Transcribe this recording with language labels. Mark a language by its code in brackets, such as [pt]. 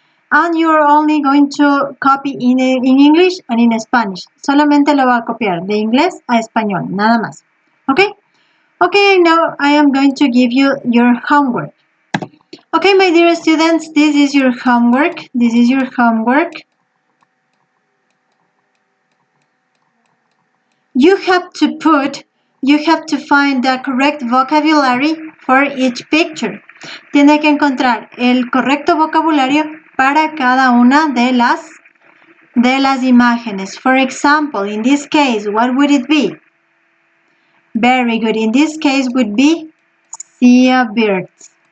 [en] And you're only going to copy in English and in Spanish. [es] Solamente lo va a copiar de inglés a español. Nada más. Okay? [en] Okay, now I am going to give you your homework. Okay, my dear students, this is your homework. This is your homework. You have to find the correct vocabulary for each picture. [es] Tiene que encontrar el correcto vocabulario para cada una de las imágenes. [en] For example, in this case, what would it be? Very good. In this case would be seabirds.